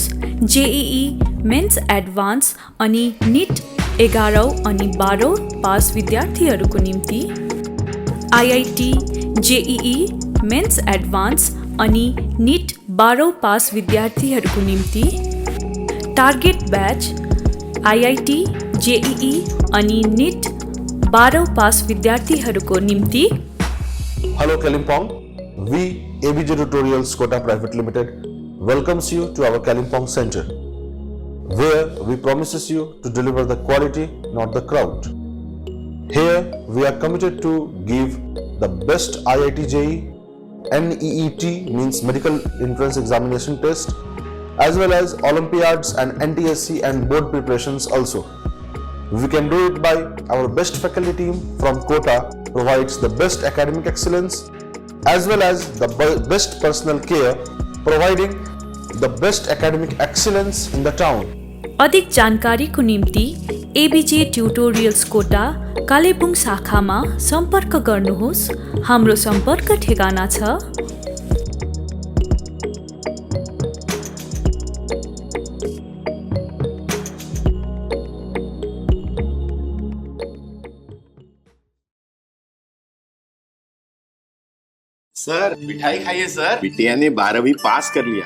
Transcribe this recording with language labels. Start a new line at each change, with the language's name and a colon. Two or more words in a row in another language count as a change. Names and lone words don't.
Nepali: जेईई, मेन्स एडभान्स अनि निट 11औं अनि 12औं पास विद्यार्थीहरूको निम्ति, आईआईटी, जेईई, मेन्स एडभान्स अनि निट 12औं पास विद्यार्थीहरूको निम्ति,
English: target batch,
Nepali: आईआईटी, जेईई अनि निट 12औं पास विद्यार्थीहरूको निम्ति।
English: Hello Kalimpong, we ABJ Tutorials Kota Private Limited welcomes you to our Kalimpong Center, where we promises you to deliver the quality, not the crowd. Here we are committed to give the best IIT JEE, NEET means Medical Entrance Examination Test, as well as Olympiads and NTSC and board preparations also. We can do it by our best faculty team from Kota provides the best academic excellence as well as the best personal care, providing the best academic excellence in the town.
Nepali: अधिक जानकारीको निम्ति एबिजे ट्युटोरियल्स कोटा कालेबुङ शाखामा सम्पर्क गर्नुहोस्। हाम्रो सम्पर्क ठेगाना छ
Hindi: सर मिठाई खाइए सर, बिटिया ने 12वीं पास कर लिया।